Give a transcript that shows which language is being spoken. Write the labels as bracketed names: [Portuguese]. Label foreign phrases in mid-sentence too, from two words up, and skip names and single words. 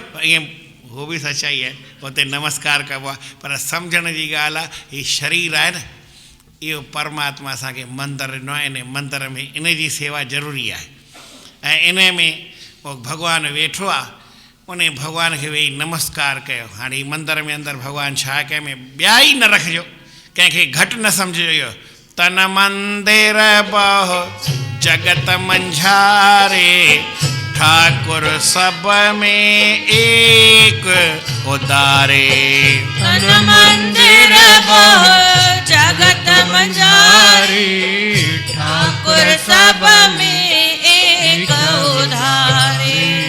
[Sindhi] ईअं उहो बि सचाई आहे, उते नमस्कार कबो आहे, पर सम्झण जी ॻाल्हि आहे, हीउ शरीर आहे न, इहो परमात्मा असांखे मंदरु ॾिनो आहे। इन मंदर में इन जी सेवा ज़रूरी आहे, ऐं इन में पोइ भॻवानु वेठो आहे, उन भॻवान खे वेही नमस्कार कयो। हाणे हीउ मंदर में अंदरि भॻवानु छा आहे, कंहिंमें ॿिया ई न रखिजो, कंहिंखे घटि न सम्झिजो। [Hindi] इहो तन मंदिर बहु जगत मंझारे, ठाकुर सब में एक उदारे। तन मंदिर बहु जगत मझारे, ठाकुर सब में एक उधारे।